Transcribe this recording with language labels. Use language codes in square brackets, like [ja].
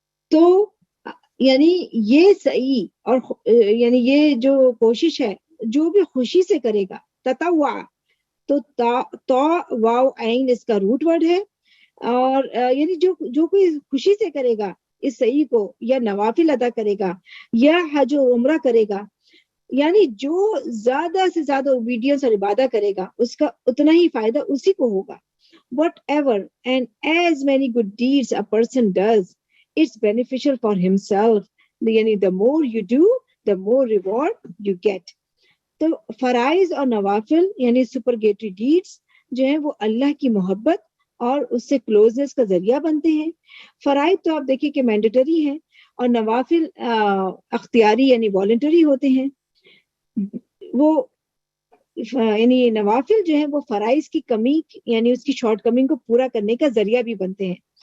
[ur] تو یعنی یہ صحیح اور یعنی یہ جو کوشش ہے جو بھی خوشی سے کرے گا، تطوع تو تا واو عین اس کا روٹ ورڈ ہے، اور یعنی جو کوئی خوشی سے کرے گا اس صحیح کو، یا نوافل ادا کرے گا یا حج و عمرہ کرے گا، یعنی جو زیادہ سے زیادہ اوبیڈینس اور عبادت کرے گا اس کا اتنا ہی فائدہ اسی کو ہوگا. [en] Whatever and as many good deeds a person does, it's beneficial for himself. [ur] یعنی [en] the more you do, the more reward you get. [ur] تو فرائض اور نوافل یعنی سپرگیٹری ڈیڈز جو ہیں وہ اللہ کی محبت اور اس سے کلوزنس کا ذریعہ بنتے ہیں. فرائض تو آپ دیکھیں کہ مینڈیٹری ہیں، اور نوافل اختیاری یعنی والنٹری ہوتے ہیں. وہ یعنی نوافل جو ہیں وہ فرائض کی کمی یعنی اس کی شارٹ کمنگ کو پورا کرنے کا ذریعہ بھی بنتے ہیں.